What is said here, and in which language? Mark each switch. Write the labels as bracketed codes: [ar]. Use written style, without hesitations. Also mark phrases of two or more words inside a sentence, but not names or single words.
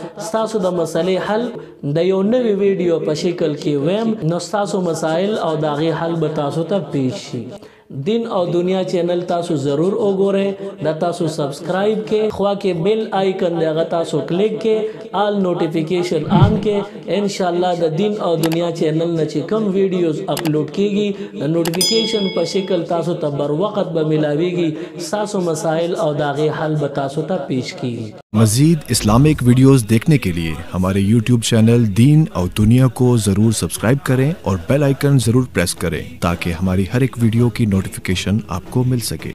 [ps] د مسلې حل د یو نوې ویډیو په شکل کې ویم نو تاسو مسائل او دا غي حل به تاسو ته پیښ شي دین او دنیا چینل تاسو ضرور وګورئ دا تاسو سبسکرائب کې خوا کې [en] bell icon [ps] دی هغه تاسو کلیک کې [en] all notification on [ps] کې [ar] ان شاء الله [ps] د دین او دنیا چینل نه چې کوم [en] videos upload [ps] کیږي د نوټیفیکیشن په شکل تاسو ته بر وخت به ملاويږي تاسو مسائل او داغه حل به تاسو ته پیش کیږي [ur] मज़ीद [en] Islamic videos [ur] دیکھنے کے لیے ہمارے YouTube چینل دین اور دنیا کو ضرور سبسکرائب کریں اور [en] bell icon [ur] ضرور پریس کریں تاکہ ہماری ہر ایک ویڈیو کی نوٹیفیکیشن آپ کو مل سکے.